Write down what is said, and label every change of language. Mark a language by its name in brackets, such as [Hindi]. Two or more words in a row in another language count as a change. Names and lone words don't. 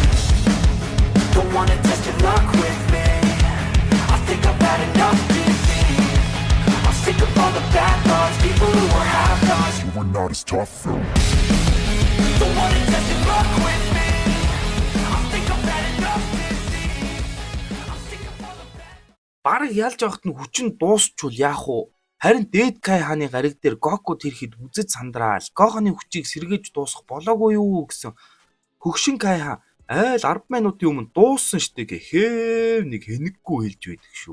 [English] Don't wanna test your luck with me, I think I've had enough disease. I'm sick of all the bad thoughts, people who are half-nots. You were not as tough though. Don't wanna test your luck with me, I think I've had enough disease. I'm sick of all the bad. [Mongolian] Бараг ялж явахт нь хүчин дуусчвал яах вэ? Харин Дээд Кай хааны гариг дээр Гокуд ирэхэд үзэж сандраал. Гохоны хүчийг сэргээж дуусгах болоогүй юу гэсэн хөгшин Кай хаан айл 10 минутын өмнө дууссан штэ гэхээв нэг хэнэггүй хэлж байдаг шүү.